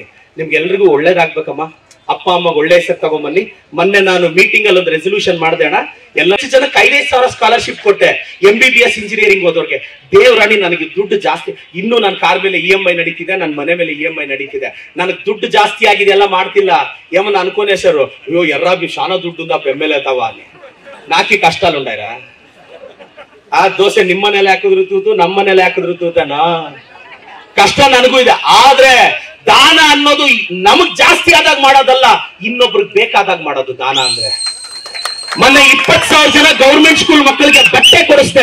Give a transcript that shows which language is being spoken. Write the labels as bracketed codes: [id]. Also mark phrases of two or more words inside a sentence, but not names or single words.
[kn] ನಿಮ್ಗೆಲ್ರಿಗೂ ಒಳ್ಳೇದಾಗ್ಬೇಕಮ್ಮ. ಅಪ್ಪ ಅಮ್ಮಗೆ ಒಳ್ಳೆ ಹೆಸರು ತಗೊಂಬನ್ನಿ. ಮೊನ್ನೆ ನಾನು ಮೀಟಿಂಗ್ ಅಲ್ಲಿ ಒಂದು ರೆಸಲ್ಯೂಷನ್ ಮಾಡಿದೆ ಅಣ್ಣ, ಎಲ್ಲ ಜನಕ್ಕೆ 5,000 ಸ್ಕಾಲರ್ಶಿಪ್ ಕೊಟ್ಟೆ MBBS ಇಂಜಿನಿಯರಿಂಗ್ ಓದೋರ್ಗೆ. ದೇವರಾಣಿ ನನಗೆ ದುಡ್ಡು ಜಾಸ್ತಿ, ಇನ್ನು ನನ್ನ ಕಾರ್ ಮೇಲೆ EMI ನಡೀತಿದೆ, ನನ್ನ ಮನೆ ಮೇಲೆ EMI ನಡೀತಿದೆ, ನನಗೆ ದುಡ್ಡು ಜಾಸ್ತಿ ಆಗಿದೆ, ಎಲ್ಲ ಮಾಡ್ತಿಲ್ಲ [te] ఏమన్నా అనుకునేశారు అయ్యో ఎర్రాబి చాలా దుడ్డు ఉందా పెమ్మెలేతావా అని. నాకి కష్టాలు ఉండాయిరా. [kn] ಆ ದೋಸೆ ನಿಮ್ಮ ಮನೇಲಿ ಹಾಕಿದ್ರು ತೂತು, ನಮ್ಮ ಮನೇಲಿ ಹಾಕಿದ್ರು ತೂತನ ಕಷ್ಟ ನನಗೂ ಇದೆ. ಆದ್ರೆ ದಾನ ಅನ್ನೋದು ನಮಗ್ ಜಾಸ್ತಿ ಆದಾಗ ಮಾಡೋದಲ್ಲ, ಇನ್ನೊಬ್ರಿಗೆ ಬೇಕಾದಾಗ ಮಾಡೋದು ದಾನ ಅಂದ್ರೆ. ಮೊನ್ನೆ 20,000 ಜನ [en] government school [kn] ಮಕ್ಕಳಿಗೆ ಬಟ್ಟೆ ಕೊಡಿಸ್ದೆ.